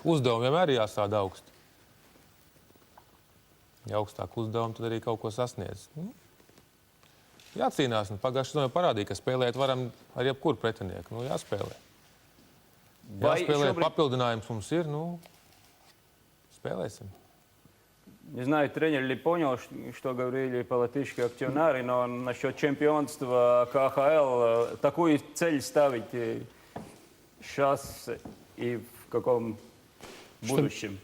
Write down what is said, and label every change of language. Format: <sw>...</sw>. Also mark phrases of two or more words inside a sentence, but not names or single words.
<lv>Uzdevumi vienmēr jāstāda augstu. Ja augstāk uzdevumi, tad arī kaut ko sasniedz. Jācīnās. Pagājušajā sezonā parādīja, ka spēlēt varam ar jebkuru pretinieku. Jāspēlē. Jāspēlē, papildinājums mums ir,</lv> <ru>спелаем. Не знаю, тренер ли понял, что говорили политические акционеры, но насчет чемпионства КХЛ такую цель ставить сейчас и в каком будущем?</ru>